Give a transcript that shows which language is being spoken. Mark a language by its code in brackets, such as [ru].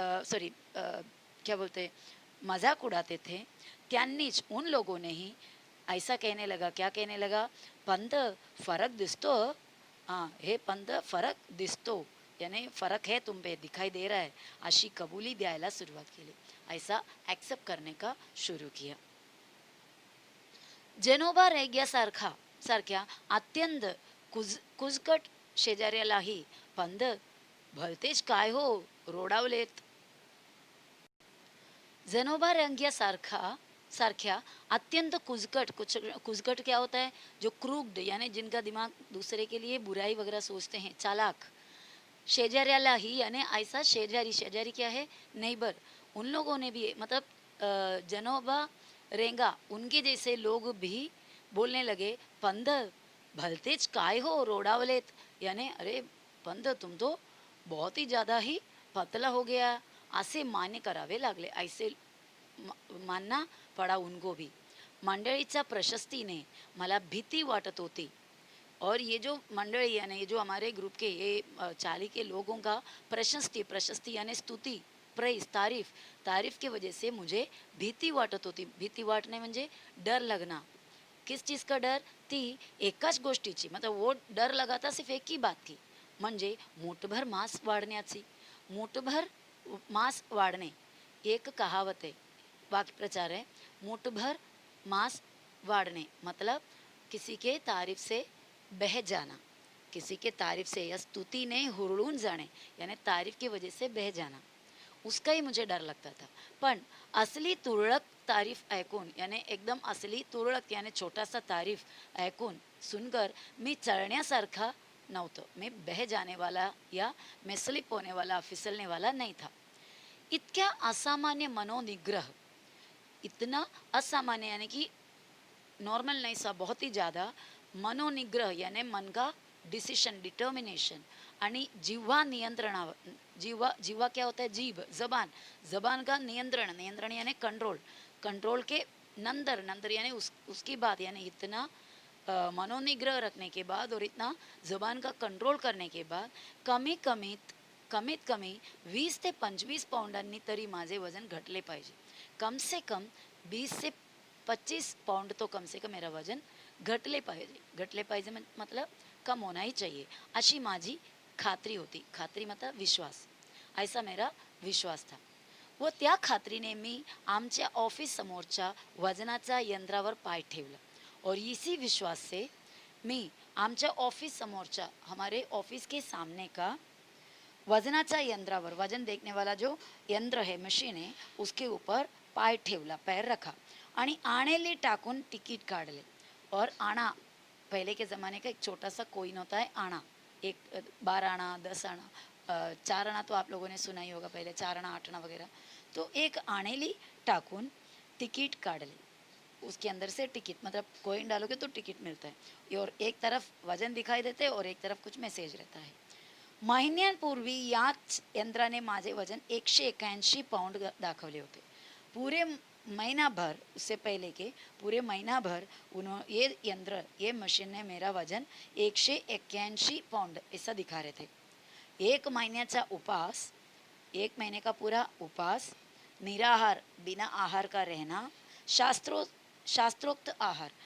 [hi] Sorry क्या बोलते मजाक उड़ाते थे, [mr] त्यांनीच [hi] उन लोगों ने ही ऐसा कहने लगा, क्या कहने लगा, [mr] पंत फरक दिसतो, [hi] हाँ [mr] हे पंत फरक दिसतो [hi] यानी फरक है तुम पे, दिखाई दे रहा है, [mr] अशी कबूली द्यायला सुरुवात केली, [hi] ऐसा एक्सेप्ट करने का शुरू किया। [mr] जेनोबा सारख्या अत्यंत कुजकट शेजाऱ्यालाही पंध भलतेच काय हो रोडावलेत। जेनोबा सारख्या अत्यंत कुजकट [hi] क्या होता है, जो क्रूक्ड यानी जिनका दिमाग दूसरे के लिए बुराई वगैरह सोचते हैं, चालाक, [mr] शेजाऱ्यालाही [hi] यानी ऐसा शेजारी क्या है, नेबर, उन लोगों ने भी मतलब जनोबा रेंगा उनके जैसे लोग भी बोलने लगे, [mr] पंध भलतेच काय हो रोडावलेत, [hi] यानी अरे पंध तुम तो बहुत ही ज़्यादा ही पतला हो गया, ऐसे [mr] मान्य करावे लागले, [hi] ऐसे मानना पड़ा उनको भी। [mr] मंडळीच्या प्रशस्तीने मला भीती वाटत होती, [hi] और ये जो मंडली यानी ये जो हमारे ग्रुप के ये चाली के लोगों का प्रशस्ति यानी स्तुति, प्रेज, तारीफ की वजह से मुझे [mr] भीती वाटत होती। भीती वाटणे म्हणजे [hi] डर लगना। किस चीज़ का डर? [mr] ती एकाच गोष्टीची, [hi] मतलब वो डर लगा था सिर्फ एक ही बात की, [mr] म्हणजे मूठभर मांस वाढण्याची. मूठभर मांस वाढणे [hi] एक कहावत है, वाक्प्रचार है. [mr] मूठभर मांस वाढणे [hi] मतलब किसी के तारीफ से बह जाना, किसी के तारीफ से या स्तुति ने [mr] हुरळून जाणे, [hi] यानी तारीफ की वजह से बह जाना. उसकाही मुझे डर लगता था. [mr] पण असली तुरळक तारीफ ऐकून, यानी एकदम असली तुरळक यानी [hi] छोटासा तारीफ [mr] ऐकून [hi] सुनकर [mr] मी चढण्यासारखा नव्हतं. [hi] मैं बह जाने वाला या मैं स्लिप होने वाला, फिसलने वाला नहीं था. इतक्या असामान्य मनोनिग्रह, इतना असामान्य यानी कि नॉर्मल नहीं सा, बहुत ही ज़्यादा मनोनिग्रह यानी मन का डिसीशन, डिटर्मिनेशन [mr] आणि जिव्हा नियंत्रणावर. [hi] जिव्हा जिव्हा क्या होता है? जीभ, जबान. जबान का नियंत्रण, नियंत्रण यानी कंट्रोल. कंट्रोल के नंतर नंतर यानी उसकी बात यानी इतना मनोनिग्रह रखने के बाद और इतना जबान का कंट्रोल करने के बाद [mr] कमीत कमी 20 ते 25 पाऊंडांनी तरी माझे वजन घटले पाहिजे. [hi] कम से कम 20 से 25 पाउंड तो कम से कम मेरा वजन [mr] घटले पाहिजे. घटले पाहिजे [hi] मतलब कम होना ही चाहिए, [mr] अशी माझी खात्री होती. [hi] खात्री मतलब विश्वास. ऐसा मेरा विश्वास था. [mr] व त्या खात्रीने मी आमच्या ऑफिस समोरच्या वजनाच्या यंत्रावर पाय ठेवला. [hi] और इसी विश्वास से [mr] मी आमच्या ऑफिस समोरच्या, [hi] हमारे ऑफिस के सामने का [mr] वजनाच्या यंत्रावर, [hi] वजन देखने वाला जो यंत्र है, मशीन है, उसके ऊपर [mr] पाय ठेवला, [hi] पैर रखा [mr] आणि आणेली टाकून तिकीट काढले. [hi] और आना, पहले के ज़माने का एक छोटा सा कोइन होता है आना, एक 12 आना, 10 आना, 4 आना तो आप लोगों ने सुना ही होगा पहले, 4 आना 8 आना वगैरह. [mr] तो एक आणेली टाकून तिकीट काढले. [hi] उसके अंदर से टिकट मतलब कोइन डालोगे तो टिकट मिलता है, और एक तरफ वजन दिखाई देते हैं और एक तरफ कुछ मैसेज रहता है. [mr] महिन्यांपूर्वी याच यंत्राने माझे वजन 181 पाउंड दाखवले होते. [hi] पूरे महीना भर, उससे पहले के पूरे महीना भर ये यंत्र, ये मशीन ने मेरा वजन 181 पाउंड ऐसा दिखा रहे थे. [mr] एक महीन्याचा उपास, [hi] एक महीने का पूरा उपास, निराहार, बिना आहार का रहना, शास्त्रोक्त आहार.